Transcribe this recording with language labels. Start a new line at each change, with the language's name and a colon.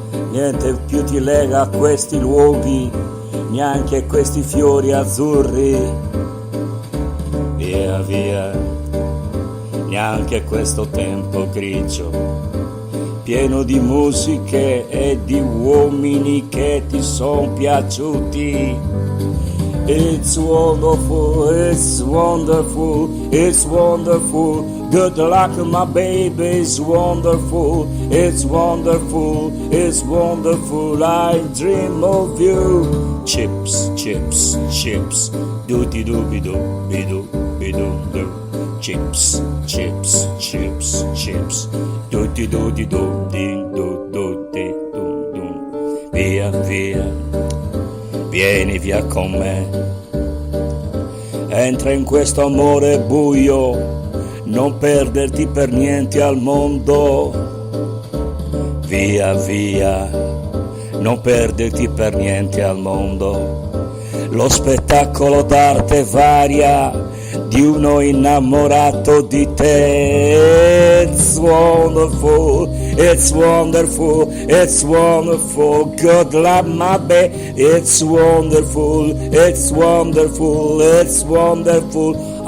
Italian: niente più ti lega a questi luoghi, neanche questi fiori azzurri. Via, via, neanche questo tempo grigio, pieno di musiche e di uomini che ti son piaciuti.
English: It's wonderful, it's wonderful, it's wonderful. Good luck, my baby, it's wonderful, it's wonderful, it's wonderful. I dream of you. Chips, chips, chips. Doody dooby doo, bidoo, bidoo doo. Chips, chips, chips, chips. Doody doody doo, ding doo doo dee doo doo.
Italian: Via, via. Vieni via con me, entra in questo amore buio, non perderti per niente al mondo. Via, via, non perderti per niente al mondo. Lo spettacolo d'arte varia di uno innamorato di te.
English: It's wonderful, it's wonderful, it's wonderful. Good luck, my baby. It's wonderful, it's wonderful, it's wonderful.